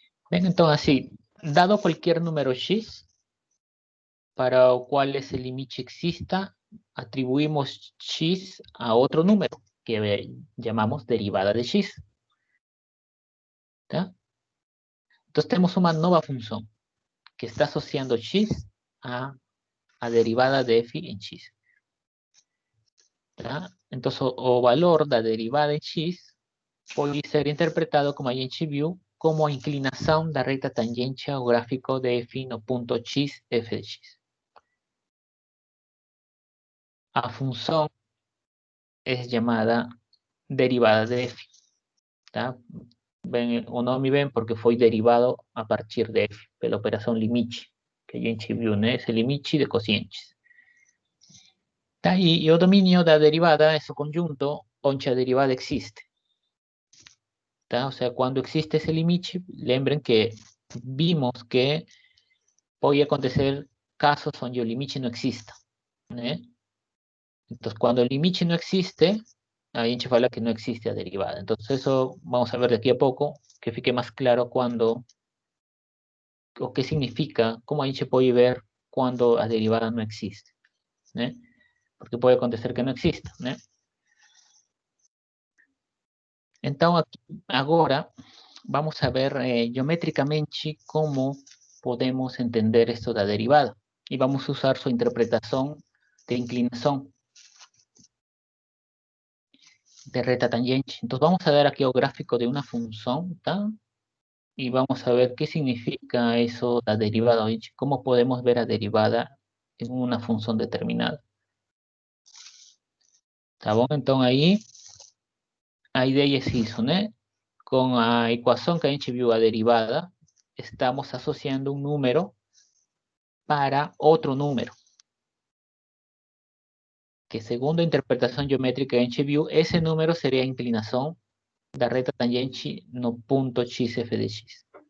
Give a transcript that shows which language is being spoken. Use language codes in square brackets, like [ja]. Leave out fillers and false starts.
[es] Bien, entonces así, dado cualquier número x, para el cual ese límite exista, atribuimos x a otro número, que llamamos derivada de x. ¿Tá? Entonces tenemos una nueva función, que está asociando x a a derivada de f en x. ¿Tá? [pt] Entonces, o valor da derivada em x pode ser interpretado, como a gente viu, como a inclinação da reta tangente ao gráfico de f no ponto x, f de x. A função é chamada derivada de f. Tá? Bem, o nome vem porque foi derivado a partir de f, pela operação limite, que a gente viu, né? Esse limite de quocientes. Tá? E o domínio da derivada é o conjunto onde a derivada existe. Tá? [es] O sea, cuando existe ese limite, [pt] lembren que [es] vimos que puede acontecer casos donde el limite no exista, ¿né? Entonces, cuando el limite no existe, [pt] a gente fala [es] que no existe a derivada. Entonces, eso vamos a ver de aquí a poco, que fique más claro cuando, o qué significa, cómo a gente puede ver cuando a derivada no existe, ¿né? Porque puede acontecer que no exista, ¿né? [pt] Então, agora, [es] vamos a ver geométricamente cómo podemos entender esto da derivada. Y vamos a usar su interpretación de inclinación de reta tangente. Entonces, vamos a ver aquí el gráfico de una función, ¿tá? Y vamos a ver qué significa eso da derivada, cómo podemos ver a derivada en una función determinada. [pt] ¿Tá bom? Então, aí, a ideia é isso, né? Com a equação que a gente viu, [es] a derivada, estamos asociando un número para otro número, que segundo a interpretación geométrica que a gente viu, ese número sería a inclinación da reta tangente no punto x f de x.